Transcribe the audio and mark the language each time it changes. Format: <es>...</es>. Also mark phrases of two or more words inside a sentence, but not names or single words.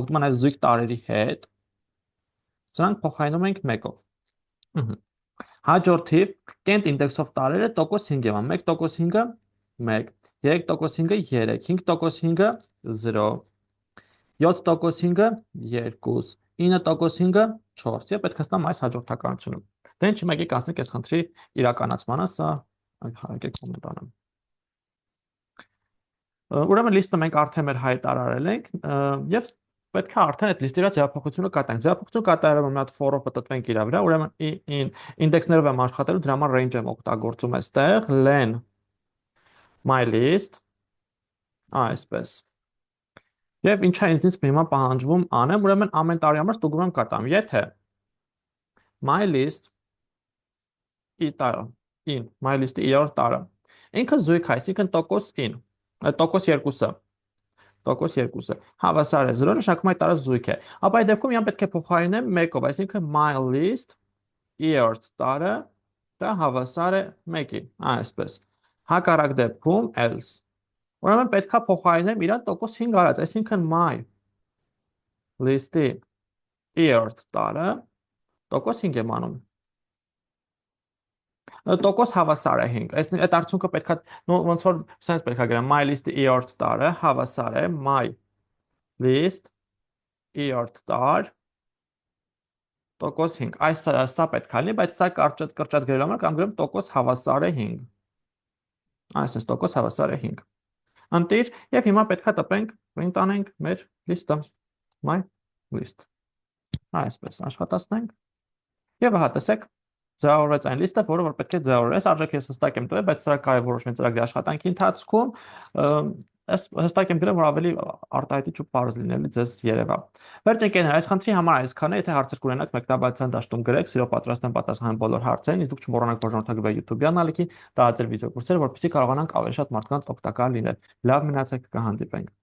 <hy>է նաև զույգ տարերի հետ։ Սրանք փոխարինում ենք 1-ով։ Հաջորդիվ կենտ ինդեքսով տարերը տոկոս 5 եմ, 1%5-ը 1, 3%5-ը 3, 5%5-ը 0, 7%5-ը 2, 9%5-ը 4, եւ պետք է ստանամ այս հաջորդականությունը։ Դե ինչ եկեք անցնենք այս խնդրի իրականացմանը, սա եկեք կոմենտ անեմ։ Ուրեմն լիստը մենք արդեն մեր հայտարարել ենք եւ պետք է արդեն այդ լիստի վրա ձևափոխությունը կատարենք։ Ձևափոխությունը կատարելով մի հատ for-ով պատտվենք իր վրա, ուրեմն ինդեքսներով եմ աշխատելու, դրա համար range եմ օգտագործում այստեղ, len my list այսպես։ Եվ ինչա ինձ հիմա պահանջվում անեմ, ուրեմն ամեն տարի համար ստուգում եմ կատարում։ Եթե</hy> <en>my list my list-</en> <hy>ի 3-րդ տարը ինքը զույգ է, այսինքն տոկոս 2-ը հավասար է 0, նշանակում է այդ տարը զույգ է։ Ապա այդ դեպքում իան պետք է փոխարինեմ 1-ով, այսինքն</hy> <en>my list</en> <hy>3-րդ տարը դա հավասար է 1-ի, այսպես։ Հակառակ դեպքում else։ Ուրեմն պետք է փոխարինեմ իրան տոկոս 5 արած, այսինքն my list-ի 3-րդ տարը տոկոս 5 եմ անում։ Տոկոս հավասար է 5, այդ արդյունքը պետք է ոնց որ sense պետք է գրեմ</hy> <en>my list-</en> <hy>ի 3-րդ տարը հավասար է</hy> <en>my list</en> <hy>3-րդ տար տոկոս 5։ Այս սա պետք է լինի, բայց սա կրճատ գրելու համար կամ գրեմ տոկոս հավասար է 5։ Այսպես տոկոս հավասար է 5։ Ընտիր եւ հիմա պետք է տպենք, print անենք մեր list-ը</hy> <en>my list։</en> <hy>Այսպես աշխատացնենք։ Եվ ահա տեսեք ձևավորվեց այն լիստը, որը որ պետք է ձևավորվի։ Այս արժեքը ես հստակ եմ տվել, բայց սրա կարևոր որոշման ծրագրի աշխատանքի ընթացքում հստակ եմ գրել, որ ավելի արտահայտիչ ու պարզ լինելի ձեզ երևա։ Վերջ ընկերներ, այս խնդրի համար այսքանը, եթե հարցեր կունենաք, մեկնաբանության դաշտում գրեք, սիրով պատրաստ եմ պատասխանել բոլոր հարցերին, իսկ դուք չմոռանաք բաժանորդագրվել YouTube կանալիքին, տարածել վիդեոկուրսերը, որպեսզի կարողանանք ավելի շատ մարդկանց օգտակար լինել։ Լավ մնացեք, կհանդիպենք։</hy>